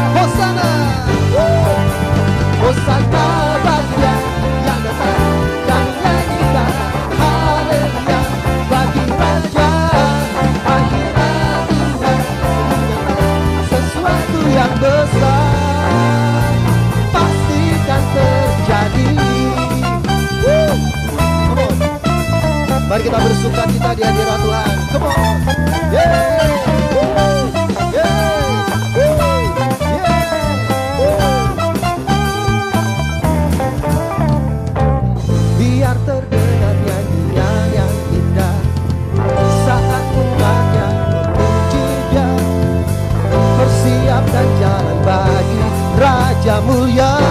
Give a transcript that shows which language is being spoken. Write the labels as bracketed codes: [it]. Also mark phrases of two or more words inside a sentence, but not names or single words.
[id] Hosana, Hosana bagi Dia yang datang, kami nyanyikan haleluya bagi Raja. Hadirat Tuhan sungguh nyata, sesuatu yang besar pastikan terjadi. [en] Come on. [id] Mari kita bersuka cita di hadirat Tuhan. [en] Come on. Yeah. Yeah. [id] Biar terdengar nyanyian yang indah saat umatnya memuji Dia. Persiapkan jalan bagi Raja mulia.